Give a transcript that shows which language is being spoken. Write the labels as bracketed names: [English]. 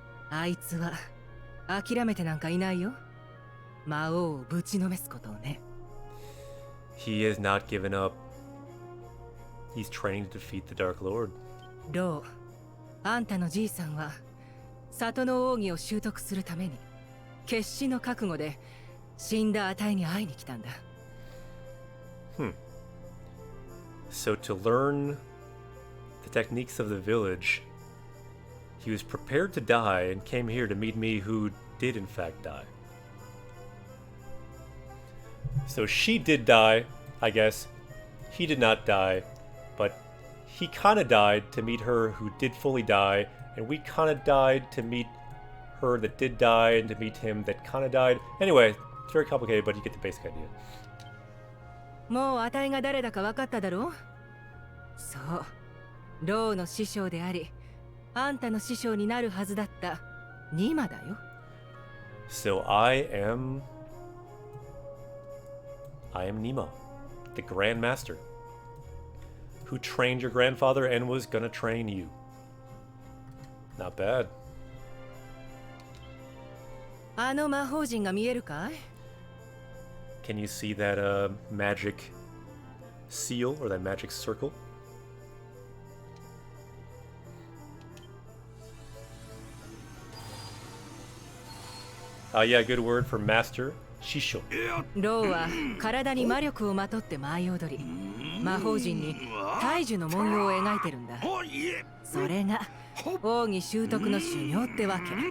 [Japanese] あいつは諦めてなんかいないよ。魔王をぶちのめすことをね。 [English] He has not given up. He's training to defeat the Dark Lord. [Japanese] ロー、あんたのじいさんは里の奥義を習得するために決死の覚悟で死んだあたいに会いに来たんだ。 [English] So to learn the techniques of the village, he was prepared to die and came here to meet me who did in fact die. So she did die, I guess. He did not die, but he kind of died to meet her who did fully die, and we kind of died to meet her that did die and to meet him that kind of died. Anyway, it's very complicated, but you get the basic idea. [Japanese] もうあたいが誰だか分かっただろう？そう、ローの師匠であり、あんたの師匠になるはずだったニマだよ。 [English] So I am Nima, the Grand Master, who trained your grandfather and was gonna train you. Not bad. [Japanese] あの魔法陣が見えるかい？ [English] Can you see that magic seal or that magic circle? Yeah, good word for master. [Japanese] Shisho. ローは体に魔力をまとって舞い踊り、魔法陣に大樹の文様を描いてるんだ。それが奥義習得の修行ってわけ。